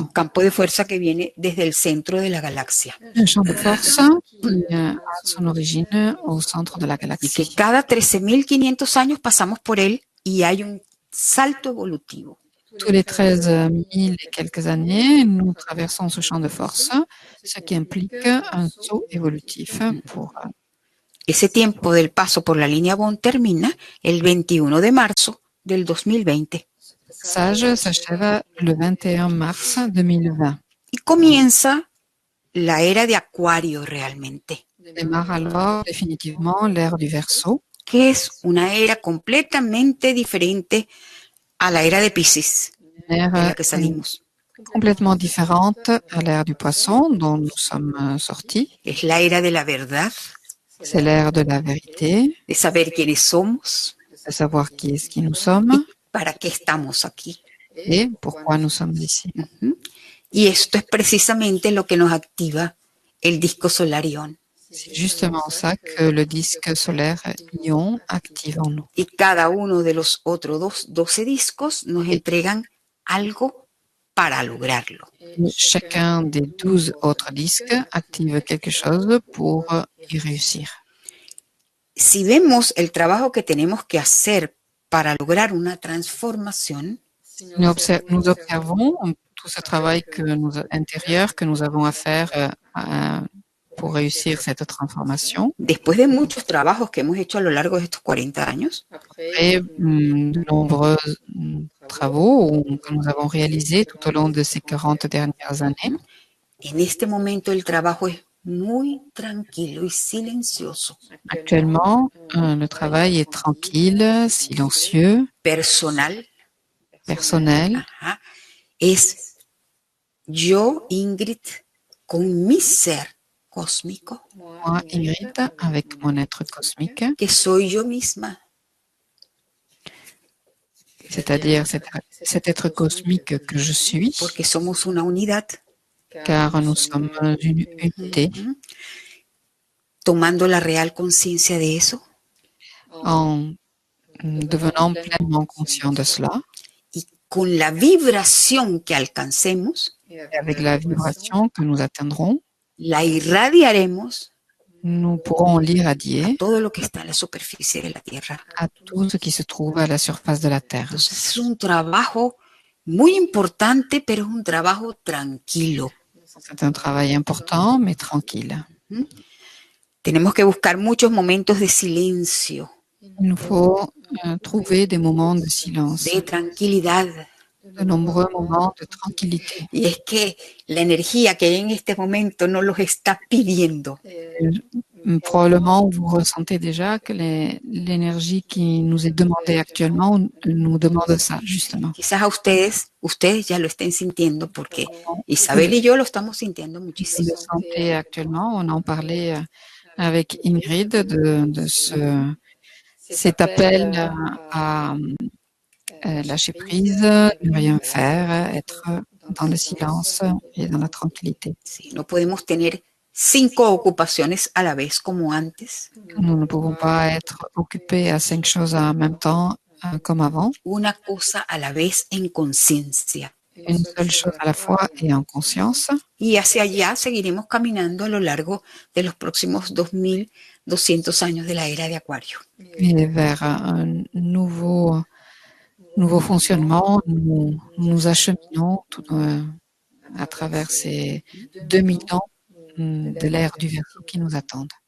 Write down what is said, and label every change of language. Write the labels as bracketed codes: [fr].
[es] Un campo de fuerza que viene desde el centro de la galaxia. [fr] Un champ de force qui a son origine au centre de la [es] Y que [fr] galaxie. [es] cada 13.500 años pasamos por él y hay un salto evolutivo. [fr] Tous les 13 000 et quelques années, nous traversons ce champ de force, ce qui implique un saut évolutif pour [es] Ese tiempo del paso por la línea Bond termina el 21 de marzo del 2020 [fr] passage s'achève le 21 mars 2020. [es] y comienza la era de Acuario realmente, [fr] Démarre alors définitivement l'ère du Verseau, [es] que es una era completamente diferente a la era de Piscis, [fr] une de la ère [es] que salimos. [fr] complètement différente à l'ère du Poisson dont nous sommes sortis. [es] Es la era de la verdad, [fr] C'est l'ère de la vérité, [es] de saber quiénes somos, [fr] de savoir qui est-ce qui nous sommes [es] para qué estamos aquí. [fr] et pourquoi nous sommes ici. [es] Y esto es precisamente lo que nos activa el disco Solarión. [fr] C'est justement ça que le disque solaire Ion active en nous. [es] Y cada uno de los otros 12 discos nos entregan algo para lograrlo. [fr] Chacun des 12 autres disques active quelque chose pour y réussir. [es] Si vemos el trabajo que tenemos que hacer para lograr una transformación, [fr] Nous observons tout ce travail intérieur que nous avons à faire pour réussir cette transformation. [es] después de muchos trabajos que hemos hecho a lo largo de estos 40 años, [fr] Et de nombreux travaux que nous avons réalisés tout au long de ces 40 dernières années. [es] en este momento el trabajo es muy tranquilo y silencioso, [fr] Actuellement, le travail est tranquille, silencieux, [es] personal. [fr] personnel. [es] Ajá. Es yo, Ingrid, con mi ser cósmico, [fr] Moi, Ingrid, avec mon être cosmique, [es] que soy yo misma, [fr] c'est-à-dire cet être cosmique que je suis, [es] porque somos una unidad. [fr] car nous sommes une unité. [es] tomando la real conciencia de eso [fr] en devenant pleinement conscient de cela, [es] y con la vibración que alcancemos, [fr] et avec la vibration que nous atteindrons, [es] la irradiaremos [fr] nous pourrons [es] a [fr] l'irradier [es] todo lo que está en la superficie de la Tierra. [fr] à tout ce qui se trouve à la surface de la Terre. [es] Entonces es un trabajo muy importante, pero es un trabajo tranquilo. [fr] C'est un travail important, mais tranquille. ¿Mm? [es] Tenemos que buscar muchos momentos de silencio, [fr] Il nous faut trouver des moments de silence, [es] de tranquilidad. [fr] de nombreux moments de tranquillité. [es] Y es que la energía que hay en este momento no los está pidiendo. [fr] Probablement, vous ressentez déjà que l'énergie qui nous est demandée actuellement nous demande ça, justement. [es] Quizás a ustedes ya lo estén sintiendo porque Isabel y yo lo estamos sintiendo [fr] Vous [es] muchísimo. [fr] le sentez actuellement. On en parlait avec Ingrid de cet appel à lâcher prise, ne rien faire, être dans le silence et dans la tranquillité. [es] Sí, no podemos tener 5 ocupaciones a la vez como antes. [fr] Nous ne pouvons pas être occupés à 5 choses en même temps comme avant. [es] Una cosa a la vez en conciencia. [fr] Une seule chose à la fois et en conscience. [es] Y hacia allá seguiremos caminando a lo largo de los próximos 2200 años de la era de Acuario. [fr] Et vers un nouveau fonctionnement, nous acheminons à travers ces 2000 ans de l'ère du Verseau qui nous attendent.